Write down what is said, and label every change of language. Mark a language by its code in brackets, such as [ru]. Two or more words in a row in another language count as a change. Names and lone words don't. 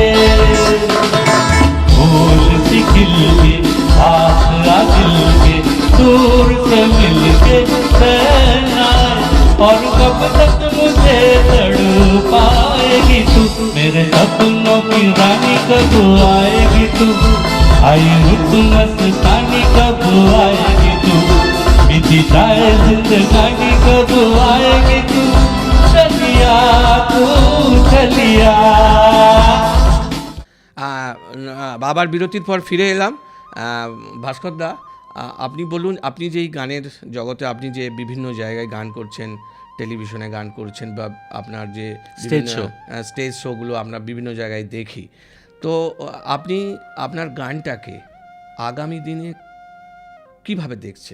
[hi] फूल सी खिल के पास आ दिल के दूर से मिल के चैन आए और कब तक मुझे तड़पाएगी तू मेरे सपनों की रानी कब आएगी तू आई रुत मस्तानी कब आएगी तू बीती जाए जिंदगानी कब आएगी तू चलिया तू चलिया। [bn] বাবার বিরতির পর ফিরে এলাম। ভাস্কর দা, আপনি বলুন, আপনি যেই গানের জগতে আপনি যে বিভিন্ন জায়গায় গান করছেন, টেলিভিশনে গান করছেন বা আপনার যে স্টেজ শোগুলো আমরা বিভিন্ন জায়গায় দেখি, তো আপনি আপনার গানটাকে আগামী দিনে কিভাবে দেখছেন?